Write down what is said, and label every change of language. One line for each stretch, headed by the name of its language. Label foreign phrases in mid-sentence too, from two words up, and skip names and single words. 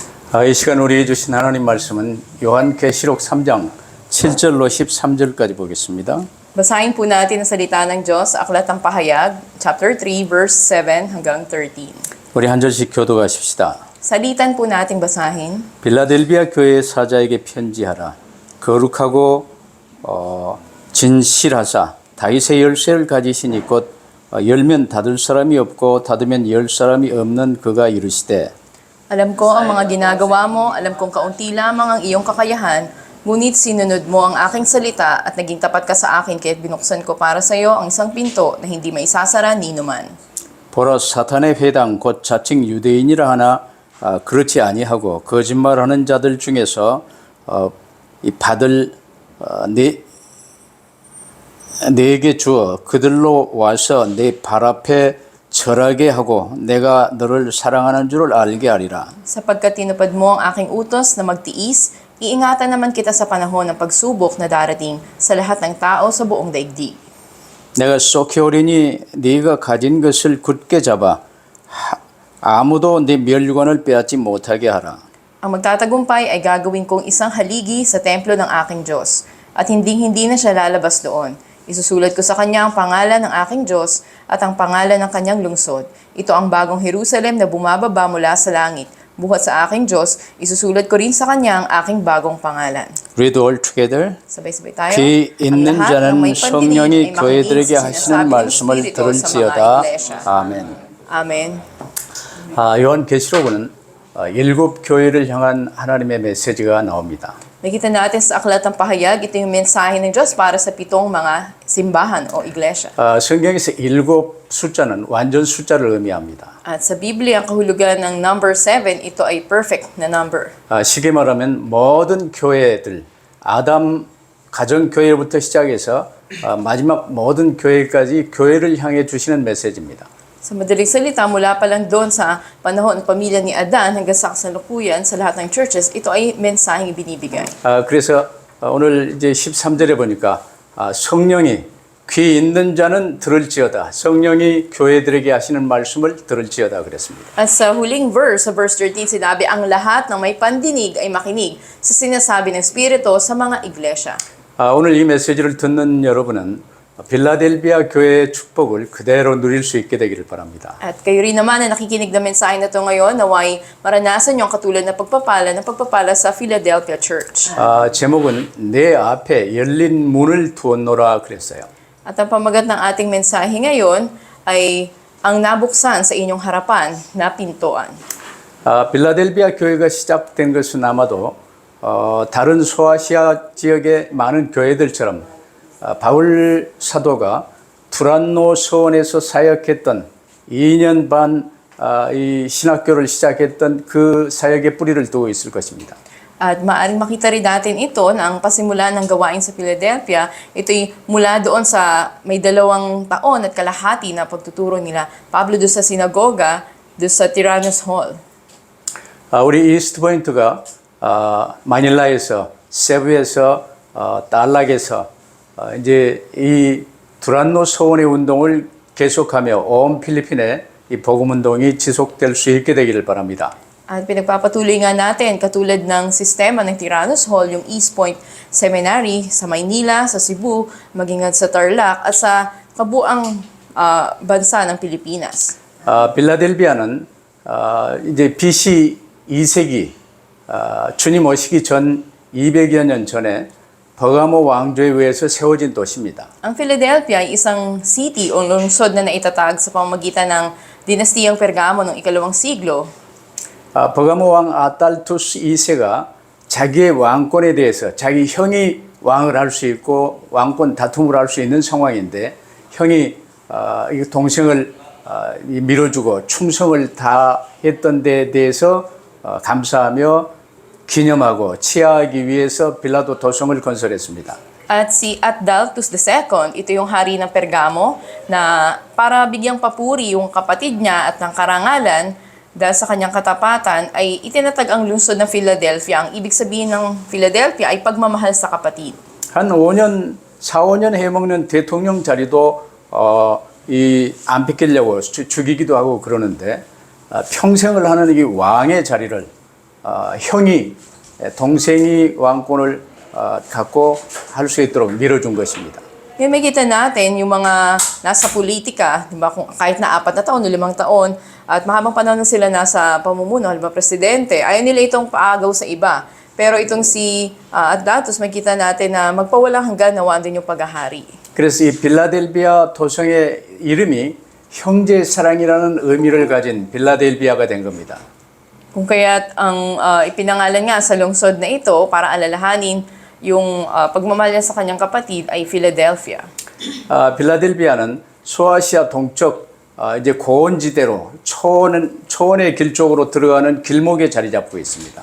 Korean: 이 시간 우리에게 주신 하나님 말씀은 요한계시록 3장 7절로 13절까지 보겠습니다.
Filipino: Basahin po natin ang salita ng Diyos sa Aklat ng Pahayag, chapter 3, verse 7 hanggang 13.
Korean: 우리 한 절씩 교독하십시다.
Filipino: Salitan po nating basahin.
Korean: 빌라델비아 교회의 사자에게 편지하라. 거룩하고 진실하사 다윗의 열쇠를 가지시니 곧 열면 닫을 사람이 없고 닫으면 열 사람이 없는 그가 이르시되
Filipino: Alam ko ang mga ginagawa mo, alam kong kaunti lamang ang iyong kakayahan, ngunit sinunod mo ang aking salita at naging tapat ka sa akin kaya't binuksan ko para sa iyo ang isang pinto na hindi maisasara ni numan.
Korean: 보라 사탄의 회당 곧 자칭 유대인이라 하나 그렇지 아니하고 거짓말하는 자들 중에서 이 받을 내게 주어 그들로 와서 내 발 앞에 절하게 하고 내가 너를 사랑하는 줄을 알게 하리라.
Filipino: Sapagkat tinupad mo ang aking utos na magtiis, iingatan naman kita sa panahon ng pagsubok na darating sa lahat ng tao sa buong daigdig.
Korean: 내가 쏘켜오리니 네가 가진 것을 굳게 잡아 아무도 네 멸관을 빼앗지 못하게 하라.
Filipino: Ang magtatagumpay ay gagawin kong isang haligi sa templo ng aking Diyos at hindi na siya lalabas doon. Isusulat ko sa kanya ang pangalan ng aking Diyos at ang pangalan ng kanyang lungsod. Ito ang bagong Jerusalem na bumababa mula sa langit. Buhat sa aking Diyos, isusulat ko rin sa kanya ang aking bagong pangalan.
English: Read all together.
Filipino: Sabay-sabay tayo.
Korean: 귀 있는
Filipino: Ang lahat ng
Korean: 자는
Filipino: may pandinig
Korean: 성령이
Filipino: ay makinig
Korean: 교회들에게
Filipino: sa
Korean: 하시는
Filipino: sinasabi ng
Korean: 말씀을
Filipino: Espiritu sa mga
Korean: 들을지어다.
Filipino: iglesia.
Korean: 아멘.
Filipino: Amen.
Korean: 요한계시록은 일곱 교회를 향한 하나님의 메시지가 나옵니다.
Filipino: Nakita natin sa Aklat ng Pahayag, ito yung mensahe ng Diyos para sa 7 mga simbahan o iglesia.
Korean: 성경에서 일곱 숫자는 완전 숫자를 의미합니다.
Filipino: At sa Biblia, ang kahulugan ng number 7, ito ay perfect na number.
Korean: 쉽게 말하면 모든 교회들, 아담 가정교회부터 시작해서 마지막 모든 교회까지 교회를 향해 주시는 메시지입니다.
Filipino: Sa madaling salita, mula pa lang doon sa panahon ng pamilya ni Adan hanggang sa kasalukuyan sa lahat ng churches, ito ay mensaheng ibinibigay.
Korean: 그래서 오늘 이제 13절에 보니까 성령이 귀 있는 자는 들을지어다. 성령이 교회들에게 하시는 말씀을 들을지어다 그랬습니다.
Filipino: At sa huling verse, sa verse 13, sinabi, ang lahat ng may pandinig ay makinig sa sinasabi ng Espiritu sa mga iglesia.
Korean: 오늘 이 메시지를 듣는 여러분은 빌라델비아 교회의 축복을 그대로 누릴 수 있게 되기를 바랍니다.
Filipino: At kayo rin naman na nakikinig na mensahe na ito ngayon, naway maranasan yung katulad na pagpapala sa Philadelphia Church.
Korean: 제목은 내 앞에 열린 문을 두었노라 그랬어요.
Filipino: At ang pamagat ng ating mensahe ngayon ay ang nabuksan sa inyong harapan na pintuan.
Korean: 빌라델비아 교회가 시작된 것은 아마도 다른 소아시아 지역의 많은 교회들처럼 바울 사도가 두란노 서원에서 사역했던 2년 반 이 신학교를 시작했던 그 사역의 뿌리를 두고 있을 것입니다.
Filipino: At maaaring makita rin natin ito na ang pasimula ng gawain sa Philadelphia, ito'y mula doon sa may 2 taon at kalahati na pagtuturo nila Pablo doon sa sinagoga, doon sa Tyrannus Hall.
Korean: 우리 이스트 포인트가 마닐라에서 세부에서 달락에서 이제 이 두란노 서원의 운동을 계속하며 온 필리핀에 이 복음 운동이 지속될 수 있게 되기를 바랍니다.
Filipino: At pinagpapatuloy nga natin katulad ng sistema ng Tyrannus Hall, yung East Point Seminary sa Maynila, sa Cebu, maging sa Tarlac at sa kabuang bansa ng Pilipinas.
Korean: 빌라델비아는 이제 BC 2세기 주님 오시기 전 200여 년 전에 버가모 왕조에 의해서 세워진 도시입니다.
Filipino: Ang Philadelphia ay isang city o lungsod na naitatag sa pamamagitan ng dinastiyang Pergamo noong 2nd siglo.
Korean: 버가모 왕 아탈투스 2세가 자기의 왕권에 대해서 자기 형이 왕을 할 수 있고 왕권 다툼을 할 수 있는 상황인데 형이 이 동생을 밀어주고 충성을 다했던 데에 대해서 감사하며 기념하고 치하하기 위해서 빌라도 도성을 건설했습니다.
Filipino: At si Atdaltus II, ito yung hari ng Pergamo na para bigyang papuri yung kapatid niya at ng karangalan dahil sa kanyang katapatan ay itinatag ang lungsod ng Philadelphia. Ang ibig sabihin ng Philadelphia ay pagmamahal sa kapatid.
Korean: 한 4, 5년 해먹는 대통령 자리도 안 뺏기려고 죽이기도 하고 그러는데 평생을 하는 이 왕의 자리를 형이 동생이 왕권을 갖고 할 수 있도록 밀어준 것입니다.
Filipino: Ngayon may kita natin yung mga nasa politika, di ba, kung kahit na 4 na taon o 5 taon, at mahabang panahon na sila nasa pamumuno, halimbawa presidente, ayaw nila itong paagaw sa iba. Pero itong si Atdatus, may kita natin na magpawalang hanggan nawaan din yung paghahari.
Korean: 그래서 이 빌라델비아 도성의 이름이 형제 사랑이라는 의미를 가진 빌라델비아가 된 겁니다.
Filipino: Kung kaya't ang ipinangalan nga sa lungsod na ito para alalahanin yung pagmamahal niya sa kanyang kapatid ay Philadelphia.
Korean: 빌라델비아는 소아시아 동쪽 이제 고원지대로 초원의 길 쪽으로 들어가는 길목에 자리 잡고 있습니다.